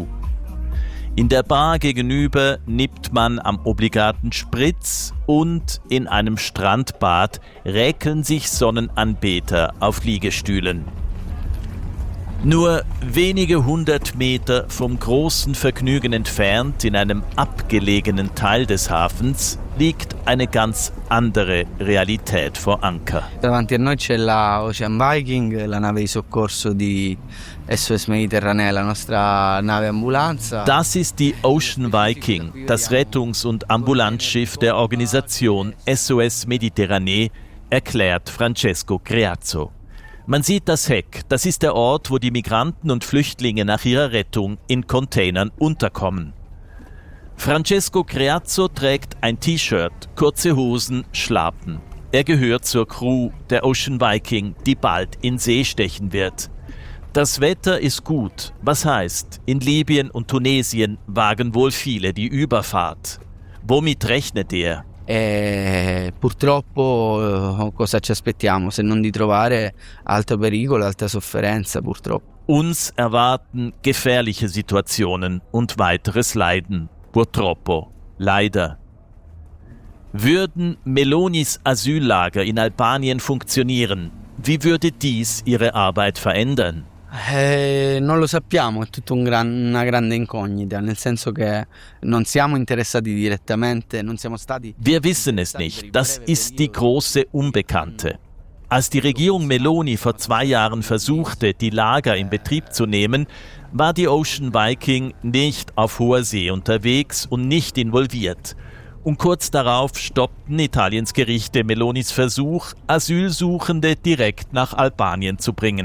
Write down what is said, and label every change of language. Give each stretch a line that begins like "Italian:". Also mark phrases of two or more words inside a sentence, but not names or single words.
German: In der Bar gegenüber nippt man am obligaten Spritz und in einem Strandbad räkeln sich Sonnenanbeter auf Liegestühlen. Nur wenige 100 Meter vom großen Vergnügen entfernt, in einem abgelegenen Teil des Hafens, liegt eine ganz andere Realität vor Anker.
Italian: Davanti a noi c'è la Ocean Viking, la nave di soccorso di SOS Mediterranee, la nostra nave ambulanza.
German: Das ist die Ocean Viking, das Rettungs- und Ambulanzschiff der Organisation SOS Mediterranee, erklärt Francesco Creazzo. Man sieht das Heck, das ist der Ort, wo die Migranten und Flüchtlinge nach ihrer Rettung in Containern unterkommen. Francesco Creazzo trägt ein T-Shirt, kurze Hosen, Schlappen. Er gehört zur Crew der Ocean Viking, die bald in See stechen wird. Das Wetter ist gut, was heißt, in Libyen und Tunesien wagen wohl viele die Überfahrt. Womit rechnet er?
Italian: Purtroppo cosa ci aspettiamo se non di trovare alto pericolo, alta sofferenza purtroppo.
German: Uns erwarten gefährliche Situationen und weiteres Leiden.
Italian: Purtroppo, leider.
German: Würden Melonis Asyllager in Albanien funktionieren, wie würde dies ihre Arbeit verändern?
Italian: Non lo sappiamo, è tutto una grande incognita, nel senso che non siamo interessati direttamente, non siamo stati.
German: Wir wissen es nicht, das ist die große Unbekannte. Als die Regierung Meloni vor 2 Jahren versuchte, die Lager in Betrieb zu nehmen, war die Ocean Viking nicht auf hoher See unterwegs und nicht involviert. Und kurz darauf stoppten Italiens Gerichte Melonis Versuch, Asylsuchende direkt nach Albanien zu bringen.